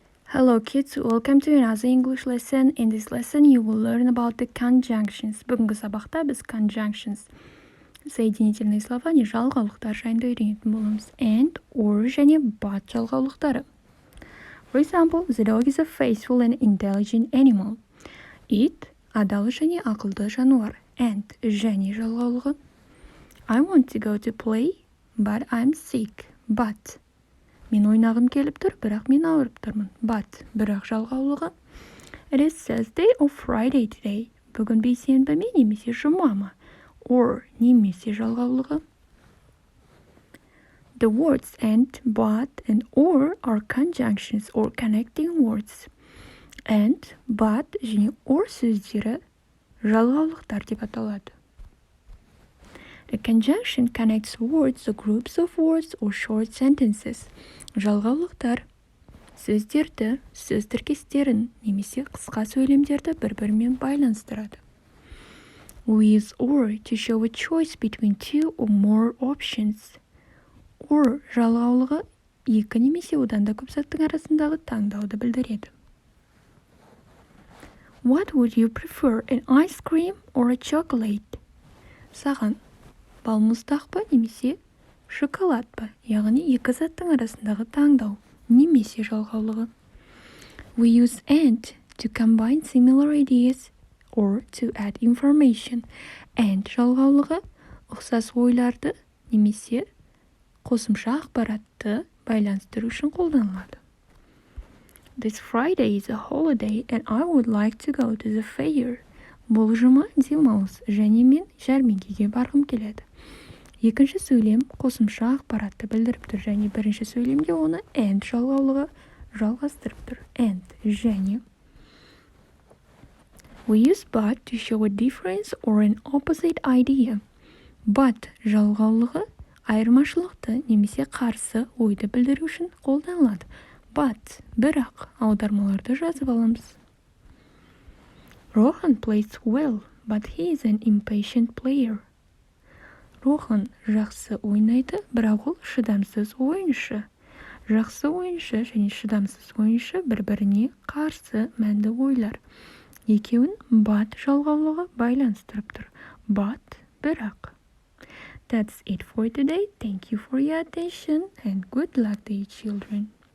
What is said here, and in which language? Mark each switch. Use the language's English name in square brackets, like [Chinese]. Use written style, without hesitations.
[English] Hello kids, welcome to another English lesson. In this lesson you will learn about the conjunctions. [Kazakh] Бүгінгі сабақта біз conjunctions, [Russian] соединительные слова, [Kazakh] не жалғаулықтар жайында үйренетін боламыз. And, or және but жалғаулықтары. [English] For example, the dog is a faithful and intelligent animal. [Kazakh] It адал және ақылды жануар. And және жалғаулығы. [English] I want to go to play, but I'm sick. [Kazakh] But мен ойнағым келіп тұр, бірақ мен ауырып тұрмын. But бірақ жалғаулығы. [English] It is Thursday or Friday today. [Kazakh] Бүгін бейсенбі ме немесе жұма ма? Or немесе жалғаулығы. [English] The words and, but, and or are conjunctions or connecting words. [Kazakh] And, but және or сөздері жалғаулықтар деп аталады. [English] A conjunction connects words or groups of words or short sentences. [Kazakh] Жалғаулықтар сөздерді, сөз тіркестерін немесе қысқа сөйлемдерді бір-бірімен байланыстырады. [English] We use or to show a choice between two or more options. [Kazakh] Or жалғаулығы екі немесе одан да көп заттың арасындағы таңдауды білдіреді. [English] What would you prefer, an ice cream or a chocolate? [Kazakh] Саған балмұздақ па немесе шоколад па, яғни екі заттың арасындағы таңдау немесе жалғаулығы. [English] We use and to combine similar ideas or to add information. [Kazakh] And жалғаулығы ұқсас ойларды немесе қосымша ақпаратты байланыстыру үшін қолданылады. [English] This Friday is a holiday and I would like to go to the fair. [Kazakh] Бұл жұма демалыс және мен жәрмеңкеге барғым келеді. Екінші сөйлем қосымша ақпаратты білдіріп тұр және бірінші сөйлемге оны and жалғаулығы жалғастырып тұр. And және. [English] We use but to show a difference or an opposite idea. [Kazakh] But жалғаулығы айырмашылықты немесе қарсы ойды білдіру үшін қолданылады. But бірақ аудармаларды жазып аламыз. [English] Rohan plays well, but he is an impatient player. [Kazakh] Рохан жақсы ойнайды, бірақ ол шыдамсыз ойыншы. Жақсы ойыншы және шыдамсыз ойыншы бір-біріне қарсы мәнді ойлар. Екеуін but жалғаулығы байланыстырып тұр. But бірақ. [English] That's it for today. Thank you for your attention and good luck to you children.